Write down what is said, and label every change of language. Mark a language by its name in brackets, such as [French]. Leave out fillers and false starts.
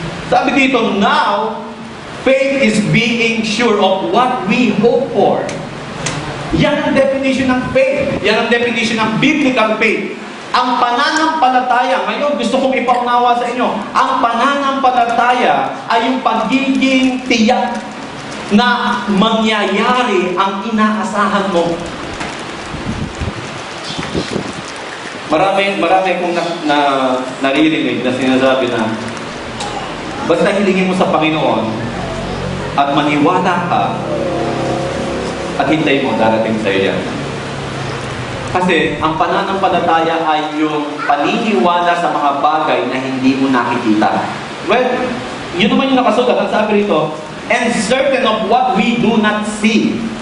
[Filipino] Sabi dito, [English] now, faith is being sure of what we hope for. [Filipino] Yan ang definition ng faith. Yan ang definition ng biblical faith. Ang pananampalataya, ngayon gusto kong ipaunawa sa inyo, ang pananampalataya ay yung pagiging tiyak na mangyayari ang inaasahan mo. Marami kong naririnig na sinasabi na basta hilingin mo sa Panginoon at maniwala ka at hintay mo, darating sa iyo yan. Kasi ang pananampalataya ay yung paniniwala sa mga bagay na hindi mo nakikita. Well, yun naman yung nakasulat. Ang sabi rito, [English] and certain of what we do not see.